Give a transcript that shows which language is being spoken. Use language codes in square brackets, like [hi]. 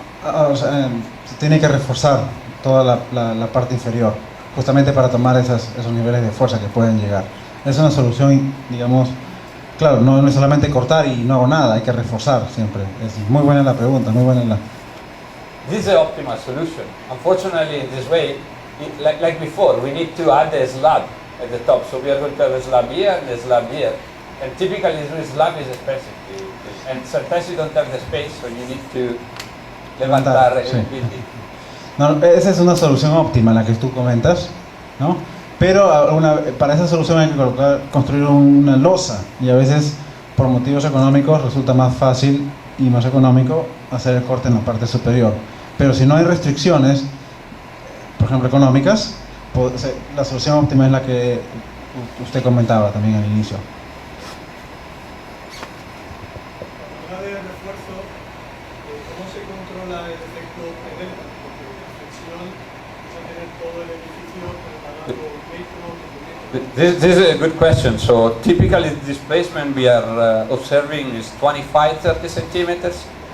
[es] O sea, se tiene que reforzar toda la parte inferior, justamente para tomar esos niveles de fuerza que pueden llegar. Es una solución, digamos, claro, no es solamente cortar y no hago nada, hay que reforzar siempre. Es muy buena la pregunta, muy buena la... [en] This is the optimal solution. Unfortunately, in this way, like before, we need to add a slab at the top. So we are going to have a slab here and a slab here. And typically, this slab is expensive. And sometimes you don't have the space, so you need to [es] levantar Sí. el [en] building. [es] No, esa es una solución óptima, la que tú comentas, ¿no? Pero para esa solución hay que construir una losa y a veces por motivos económicos resulta más fácil y más económico hacer el corte en la parte superior. Pero si no hay restricciones, por ejemplo económicas, la solución óptima es la que usted comentaba también al inicio. Habla de refuerzo, ¿cómo se controla el efecto delta? Porque la fricción es a tener todo el edificio preparado metro. [en] This is a good question. So typically the displacement we are observing is 25-30 centimeters.